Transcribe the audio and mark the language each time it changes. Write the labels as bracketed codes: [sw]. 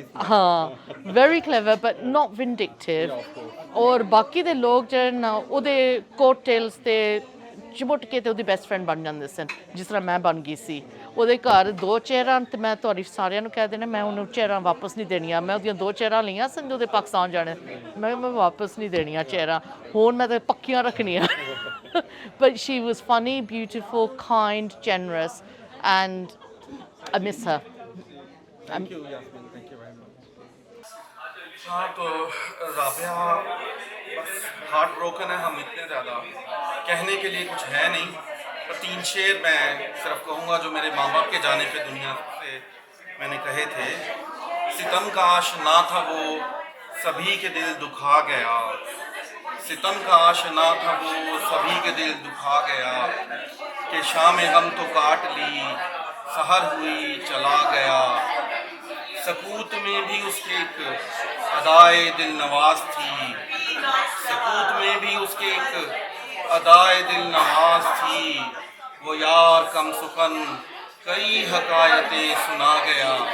[pa] ਹਾਂ, [en] Very clever but not vindictive. [pa] ਔਰ ਬਾਕੀ ਦੇ ਲੋਕ ਜਿਹੜੇ ਨਾ ਉਹਦੇ ਕੋਟ ਟੇਲਸ 'ਤੇ ਚਿਮਟ ਕੇ ਤੇ ਉਹਦੀ ਬੈਸਟ ਫਰੈਂਡ ਬਣ ਜਾਂਦੇ ਸਨ, ਜਿਸ ਤਰ੍ਹਾਂ ਮੈਂ ਬਣ ਗਈ ਸੀ। ਉਹਦੇ ਘਰ 2 ਚੇਅਰਾਂ ਅਤੇ ਮੈਂ ਤੁਹਾਡੀ ਸਾਰਿਆਂ ਨੂੰ ਕਹਿ ਦੇਣਾ, ਮੈਂ ਉਹਨੂੰ ਚੇਅਰਾਂ ਵਾਪਸ ਨਹੀਂ ਦੇਣੀਆਂ। ਮੈਂ ਉਹਦੀਆਂ 2 ਚੇਅਰਾਂ ਲਈਆਂ ਸਨ ਉਹਦੇ ਪਾਕਿਸਤਾਨ ਜਾਣੇ, ਮੈਂ ਵਾਪਸ ਨਹੀਂ ਦੇਣੀਆਂ ਚੇਅਰਾਂ, ਹੁਣ ਮੈਂ ਤਾਂ ਪੱਕੀਆਂ ਰੱਖਣੀਆਂ। [en] But she was funny, beautiful, kind, generous, and I miss her. Thank you, Yasmin. Thank you very much. [hi] हाँ, तो राबिया बस हार्ट ब्रोकन है हम इतने ज़्यादा, कहने के लिए कुछ है नहीं, पर 3 शेर मैं सिर्फ कहूँगा जो मेरे माँ बाप के जाने पे दुनिया से मैंने कहे थे। सितम का आशना था वो, सभी के दिल दुखा गया, सितम का आशना था वो, सभी के दिल दुखा गया, कि शाम गम तो काट ली, सहर हुई चला गया, सकूत में भी उसके एक अदाए दिल नवाज थी, सकूत में भी उसके एक अदाए दिल नवाज थी, वो यार कम सुखन कई हकायतें सुना गया,